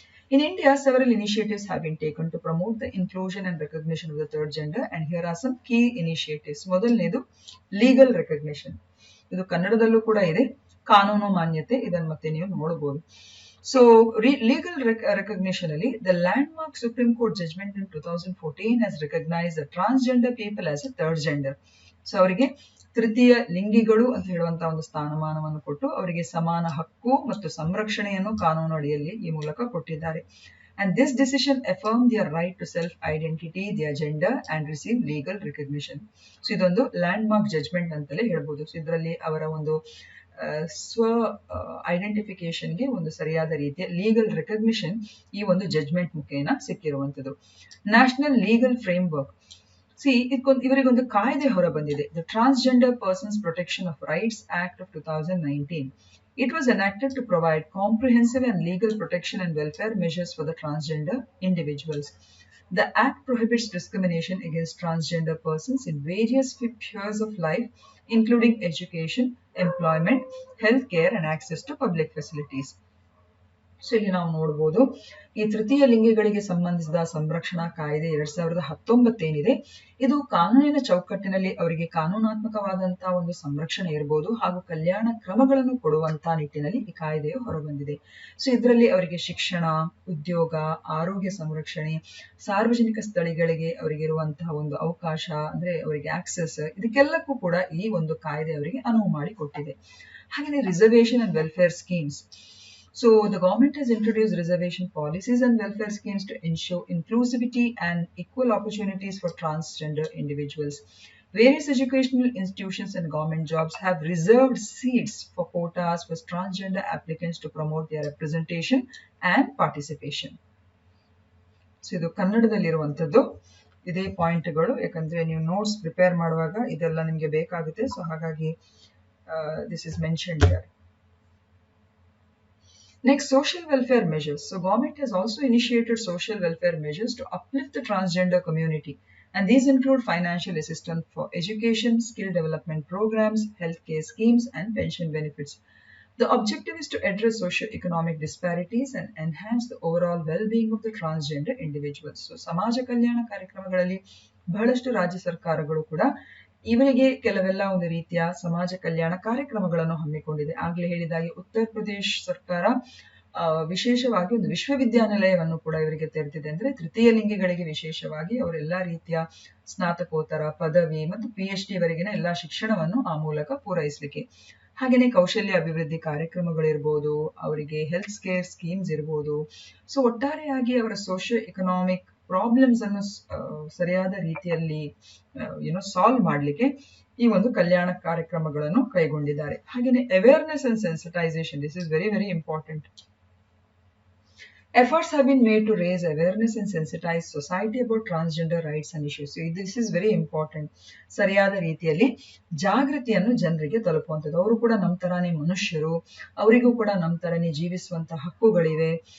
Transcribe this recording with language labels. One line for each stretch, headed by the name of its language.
English: In India, several initiatives have been taken to promote the inclusion and recognition of the third gender, and here are some key initiatives. ಮೊದಲನೇದು legal recognition.
Kannada: ಇದು ಕನ್ನಡದಲ್ಲೂ ಕೂಡ ಇದೆ, ಕಾನೂನು ಮಾನ್ಯತೆ. ಇದನ್ನು ಮತ್ತೆ ನೀವು ನೋಡಬಹುದು.
English: So legal recognition ಅಲ್ಲಿ the landmark Supreme Court judgment in 2014 has recognized the transgender people as a third gender.
Kannada: So ಅವರಿಗೆ ತೃತೀಯ ಲಿಂಗಿಗಳು ಅಂತ ಹೇಳುವಂತಹ ಒಂದು ಸ್ಥಾನಮಾನವನ್ನು ಕೊಟ್ಟು ಅವರಿಗೆ ಸಮಾನ ಹಕ್ಕು ಮತ್ತು ಸಂರಕ್ಷಣೆಯನ್ನು ಕಾನೂನು ಅಡಿಯಲ್ಲಿ ಈ ಮೂಲಕ ಕೊಟ್ಟಿದ್ದಾರೆ.
English: And this decision affirmed their right to self-identity, their gender and receive legal recognition.
Kannada: So ಇದೊಂದು ಲ್ಯಾಂಡ್ ಮಾರ್ಕ್ ಜಡ್ಜ್ಮೆಂಟ್ ಅಂತಲೇ ಹೇಳ್ಬೋದು. ಸೊ ಇದರಲ್ಲಿ ಅವರ ಒಂದು ಸ್ವ ಐಡೆಂಟಿಫಿಕೇಶನ್ಗೆ ಒಂದು ಸರಿಯಾದ ರೀತಿಯ ಲೀಗಲ್ ರೆಕಗ್ನಿಷನ್ ಈ ಒಂದು ಜಡ್ಜ್ಮೆಂಟ್ ಮುಖೇನ ಸಿಕ್ಕಿರುವಂಥದ್ದು.
English: national legal framework,
Kannada: ಇವರಿಗೊಂದು ಕಾಯ್ದೆ ಹೊರ ಬಂದಿದೆ,
English: The transgender persons protection of rights act of 2019. It was enacted to provide comprehensive and legal protection and welfare measures for the transgender individuals. The act prohibits discrimination against transgender persons in various spheres of life, including education, employment, healthcare, and access to public facilities.
Kannada: So ಇಲ್ಲಿ ನಾವು ನೋಡಬಹುದು ಈ ತೃತೀಯ ಲಿಂಗಿಗಳಿಗೆ ಸಂಬಂಧಿಸಿದ ಸಂರಕ್ಷಣಾ ಕಾಯ್ದೆ 2019 ಏನಿದೆ, ಇದು ಕಾನೂನಿನ ಚೌಕಟ್ಟಿನಲ್ಲಿ ಅವರಿಗೆ ಕಾನೂನಾತ್ಮಕವಾದಂತಹ ಒಂದು ಸಂರಕ್ಷಣೆ ಇರಬಹುದು ಹಾಗೂ ಕಲ್ಯಾಣ ಕ್ರಮಗಳನ್ನು ಕೊಡುವಂತಹ ನಿಟ್ಟಿನಲ್ಲಿ ಈ ಕಾಯ್ದೆಯು ಹೊರಬಂದಿದೆ. ಸೊ ಇದರಲ್ಲಿ ಅವರಿಗೆ ಶಿಕ್ಷಣ, ಉದ್ಯೋಗ, ಆರೋಗ್ಯ ಸಂರಕ್ಷಣೆ, ಸಾರ್ವಜನಿಕ ಸ್ಥಳಗಳಿಗೆ ಅವರಿಗೆ ಇರುವಂತಹ ಒಂದು ಅವಕಾಶ ಅಂದ್ರೆ ಅವರಿಗೆ ಆಕ್ಸೆಸ್, ಇದಕ್ಕೆಲ್ಲಕ್ಕೂ ಕೂಡ ಈ ಒಂದು ಕಾಯ್ದೆ ಅವರಿಗೆ ಅನುವು ಮಾಡಿಕೊಟ್ಟಿದೆ.
English: ಹಾಗೆಯೇ reservation and welfare schemes. So the government has introduced reservation policies and welfare schemes to ensure inclusivity and equal opportunities for transgender individuals. Various educational institutions and government jobs have reserved seats for quotas for transgender applicants to promote their representation and participation.
Kannada: So ಇದು ಕನ್ನಡದಲ್ಲಿರುವಂಥದ್ದು ಇದೇ ಪಾಯಿಂಟ್ಗಳು, ಯಾಕಂದ್ರೆ ನೀವು notes prepare ಮಾಡುವಾಗ ಇದೆಲ್ಲ ನಿಮಗೆ ಬೇಕಾಗುತ್ತೆ.
English: So ಹಾಗಾಗಿ this is mentioned here. Next, social welfare measures. So government has also initiated social welfare measures to uplift the transgender community, and these include financial assistance for education, skill development programs, healthcare schemes, and pension benefits. The objective is to address socio-economic disparities and enhance the overall well-being of the transgender individuals.
Kannada: So ಸಮಾಜ ಕಲ್ಯಾಣ ಕಾರ್ಯಕ್ರಮಗಳಲ್ಲಿ ಬಹಳಷ್ಟು ರಾಜ್ಯ ಸರ್ಕಾರಗಳು ಕೂಡ ಇವರಿಗೆ ಕೆಲವೆಲ್ಲ ಒಂದು ರೀತಿಯ ಸಮಾಜ ಕಲ್ಯಾಣ ಕಾರ್ಯಕ್ರಮಗಳನ್ನು ಹಮ್ಮಿಕೊಂಡಿದೆ. ಆಗ್ಲೇ ಹೇಳಿದಾಗೆ ಉತ್ತರ ಪ್ರದೇಶ ಸರ್ಕಾರ ವಿಶೇಷವಾಗಿ ಒಂದು ವಿಶ್ವವಿದ್ಯಾನಿಲಯವನ್ನು ಕೂಡ ಇವರಿಗೆ ತೆರೆದಿದೆ. ಅಂದ್ರೆ ತೃತೀಯ ಲಿಂಗಿಗಳಿಗೆ ವಿಶೇಷವಾಗಿ ಅವರೆಲ್ಲಾ ರೀತಿಯ ಸ್ನಾತಕೋತ್ತರ, ಪದವಿ ಮತ್ತು PhD ವರೆಗಿನ ಎಲ್ಲಾ ಶಿಕ್ಷಣವನ್ನು ಆ ಮೂಲಕ ಪೂರೈಸಲಿಕ್ಕೆ. ಹಾಗೇನೆ ಕೌಶಲ್ಯ ಅಭಿವೃದ್ಧಿ ಕಾರ್ಯಕ್ರಮಗಳಿರ್ಬೋದು, ಅವರಿಗೆ ಹೆಲ್ತ್ ಕೇರ್ ಸ್ಕೀಮ್ಸ್ ಇರ್ಬೋದು. ಸೊ ಒಟ್ಟಾರೆಯಾಗಿ ಅವರ ಸೋಷಿಯೋ ಎಕನಾಮಿಕ್ ಪ್ರಾಬ್ಲಮ್ಸ್ ಅನ್ನು ಸರಿಯಾದ ರೀತಿಯಲ್ಲಿ ಸಾಲ್ವ್ ಮಾಡಲಿಕ್ಕೆ ಈ ಒಂದು ಕಲ್ಯಾಣ ಕಾರ್ಯಕ್ರಮಗಳನ್ನು ಕೈಗೊಂಡಿದ್ದಾರೆ.
English: ಹಾಗೆಯೇ awareness and sensitization, this is very very important. Efforts have been made to raise awareness and sensitize society about transgender rights and issues. So this is very important.
Kannada: ಸರಿಯಾದ ರೀತಿಯಲ್ಲಿ ಜಾಗೃತಿಯನ್ನು ಜನರಿಗೆ ತಲುಪುವಂಥದ್ದು. ಅವರು ಕೂಡ ನಮ್ಮ ತರಾನೇ ಮನುಷ್ಯರು, ಅವರಿಗೂ ಕೂಡ ನಮ್ಮ ತರಾನೇ ಜೀವಿಸುವಂತಹ ಹಕ್ಕುಗಳಿವೆ.